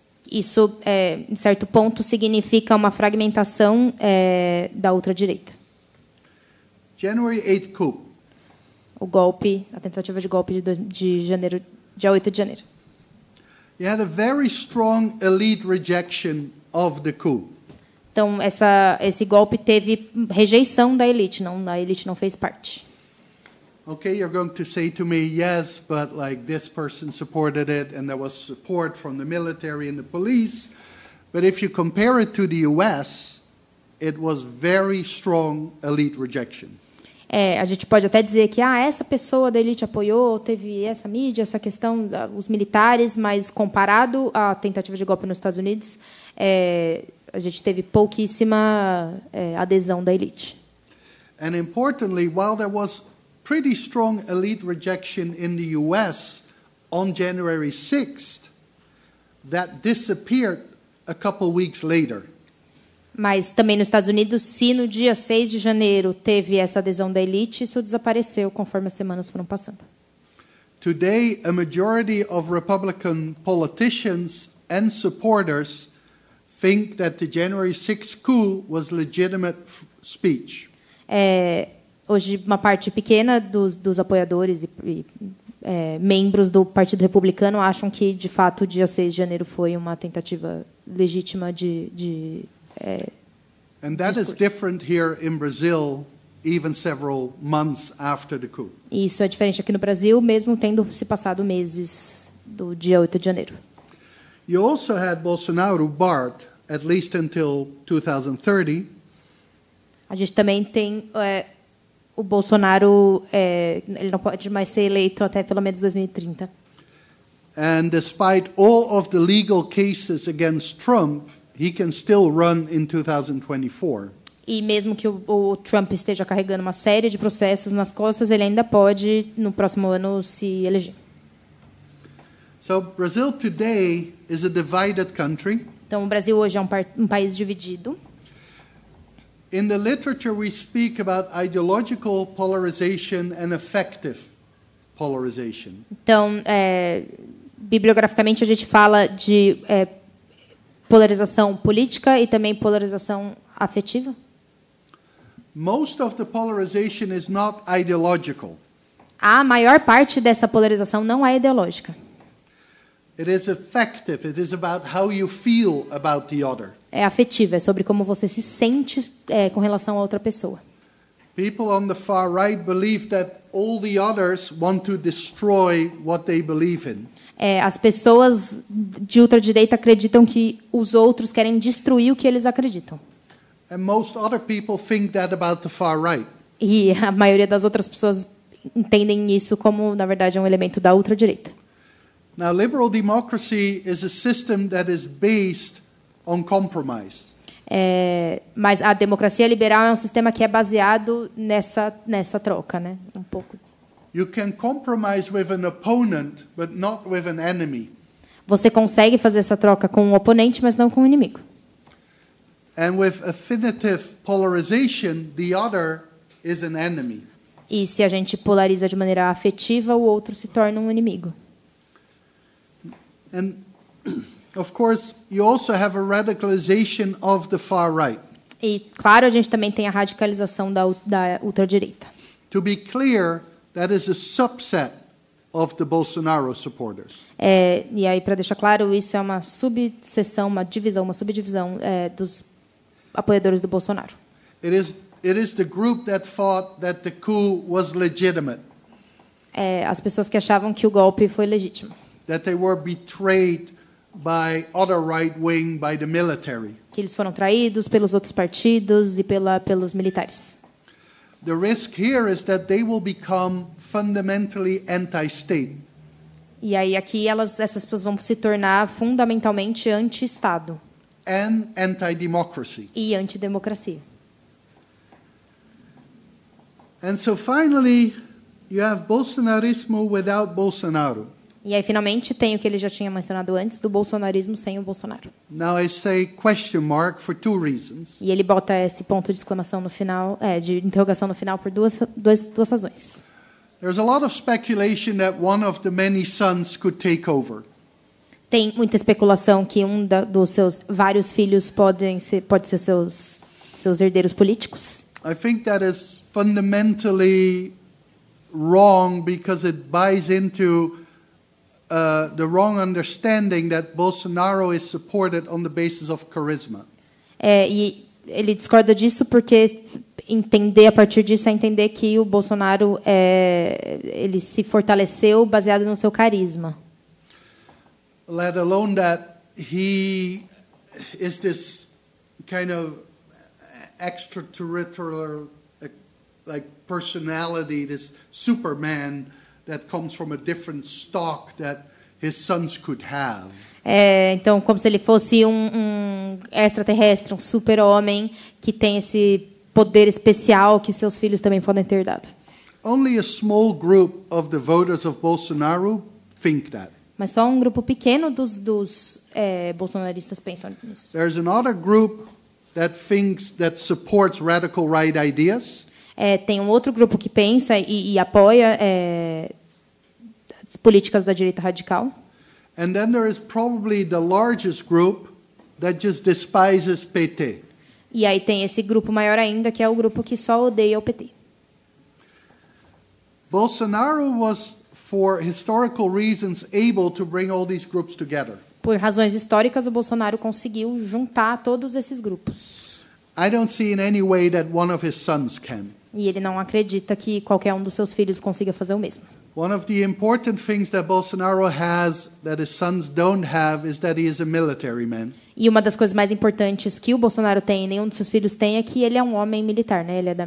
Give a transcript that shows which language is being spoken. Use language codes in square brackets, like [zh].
[pt] Isso, em certo ponto, significa uma fragmentação da ultradireita. [en] January 8th coup. [pt] O golpe, a tentativa de golpe de janeiro, dia 8 de janeiro. [en] You had a very strong elite rejection of the coup. [pt] Então, esse golpe teve rejeição da elite, a elite não fez parte. [en] Okay, you're going to say to me, yes, but like this person supported it and there was support from the military and the police. But if you compare it to the US, it was very strong elite rejection. [pt] A gente pode até dizer que essa pessoa da elite apoiou, teve essa mídia, essa questão, os militares, mas comparado à tentativa de golpe nos Estados Unidos, a gente teve pouquíssima adesão da elite. [en] And importantly, while there was pretty strong elite rejection in the US on January 6th, that disappeared a couple weeks later. [pt] Mas também nos Estados Unidos, se no dia 6 de janeiro teve essa adesão da elite, isso desapareceu conforme as semanas foram passando. [en] Today, a majority of Republican politicians and supporters think that the January 6th coup was legitimate speech. [pt] Hoje, uma parte pequena dos apoiadores e membros do Partido Republicano acham que, de fato, o dia 6 de janeiro foi uma tentativa legítima de [en] And that is different here in Brazil, even several months after the coup. [pt] E isso é diferente aqui no Brasil, mesmo tendo se passado meses do dia 8 de janeiro. [en] You also had Bolsonaro barred, at least until 2030. [pt] A gente também tem o Bolsonaro, ele não pode mais ser eleito até pelo menos 2030. [en] And despite all of the legal cases against Trump, he can still run in 2024. [pt] E mesmo que o Trump esteja carregando uma série de processos nas costas, ele ainda pode, no próximo ano, se eleger. [en] So Brazil today is a divided country. [pt] Então, o Brasil hoje é um país dividido. [en] In the literature, we speak about ideological polarization and affective polarization. [pt] Então, bibliograficamente, a gente fala de polarização política e também polarização afetiva. [en] Most of the polarization is not ideological. A maior parte dessa polarização não é ideológica. It is affective. It is about how you feel about the other. [pt] É afetiva, é sobre como você se sente com relação a outra pessoa. [en] People on the far right believe that all the others want to destroy what they believe in. [pt] As pessoas de ultradireita acreditam que os outros querem destruir o que eles acreditam. [en] And most other people think that about the far right. [pt] E a maioria das outras pessoas entendem isso como, na verdade, um elemento da ultradireita. [en] Now, liberal democracy is a system that is based on compromise. [pt] Mas a democracia liberal é um sistema que é baseado nessa troca, né? Um pouco. [en] You can compromise with an opponent, but not with an enemy. [pt] Você consegue fazer essa troca com um oponente, mas não com um inimigo. [en] And with affinitive polarization, the other is an enemy. [pt] E se a gente polariza de maneira afetiva, o outro se torna um inimigo. [en] And of course, you also have a radicalization of the far right. [pt] E claro, a gente também tem a radicalização da ultradireita. [en] To be clear, that is a subset of the Bolsonaro supporters. [pt] E aí, para deixar claro, isso é uma subseção, uma subdivisão dos apoiadores do Bolsonaro. [en] It is the group that thought that the coup was legitimate. [pt] As pessoas que achavam que o golpe foi legítimo. [en] That they were betrayed by other right wing, by the military. [pt] Que eles foram traídos pelos outros partidos e pelos militares. [en] The risk here is that they will become fundamentally anti-state. [pt] E aí aqui essas pessoas vão se tornar fundamentalmente anti-estado. [en] And anti-democracy. [pt] E antidemocracia. [en] And so finally, you have Bolsonarismo without Bolsonaro. [pt] E aí finalmente tem o que ele já tinha mencionado antes do bolsonarismo sem o Bolsonaro. [en] Now I say question mark for two reasons. [pt] E ele bota esse ponto de exclamação no final, de interrogação no final por duas razões. [en] There's a lot of speculation that one of the many sons could take over. [pt] Tem muita especulação que dos seus vários filhos pode ser seus herdeiros políticos. [en] I think that is fundamentally wrong because it buys into the wrong understanding that Bolsonaro is supported on the basis of charisma. [pt] E ele discorda disso porque a partir disso é entender que o Bolsonaro ele se fortaleceu baseado no seu carisma. [en] Let alone that he is this kind of extraterrestrial like personality, this Superman that comes from a different stock that his sons could have. [pt] Então, como se ele fosse um extraterrestre, um super-homem que tem esse poder especial que seus filhos também podem ter dado. [en] Only a small group of the voters of Bolsonaro think that. [pt] Mas só um grupo pequeno dos bolsonaristas pensam nisso. [en] There's another group that supports radical right ideas. [pt] Tem um outro grupo que pensa e apoia as políticas da direita radical. [en] And then there is probably the largest group that just despises PT. [pt] E aí tem esse grupo maior ainda, que é o grupo que só odeia o PT. [en] Bolsonaro was, for historical reasons, able to bring all these groups together. [pt] Por razões históricas, o Bolsonaro conseguiu juntar todos esses grupos. [en] I don't see in any way that one of his sons can. [pt] E ele não acredita que qualquer um dos seus filhos consiga fazer o mesmo. [en] One of the important things that Bolsonaro has that his sons don't have is that he is a military man. [pt] E uma das coisas mais importantes que o Bolsonaro tem e nenhum dos seus filhos tem é que ele é um homem militar, né?